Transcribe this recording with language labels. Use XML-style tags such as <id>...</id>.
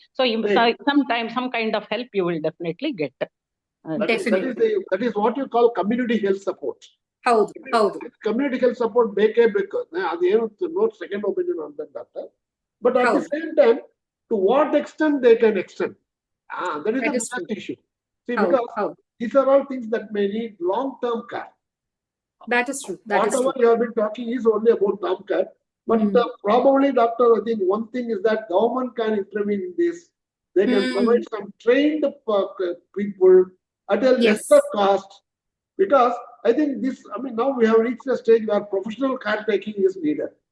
<en>So some kind of help you will definitely get. That is what you call community health support.</en> <kn>ಹೌದು, community health support ಬೇಕೇ ಬೇಕು. ಅದೇನು</kn> <en>No second opinion on that doctor, but at the same time to what extent they can extend, that is the biggest issue. See, because these are all things that may need long term care. That is true. Whatever you have been talking is only about term care, but probably, doctor, I think one thing is that government can intervene in this. They can provide some trained people at a lesser cost, because I think this, I mean, now we have reached a stage where professional caretaking is needed.</en>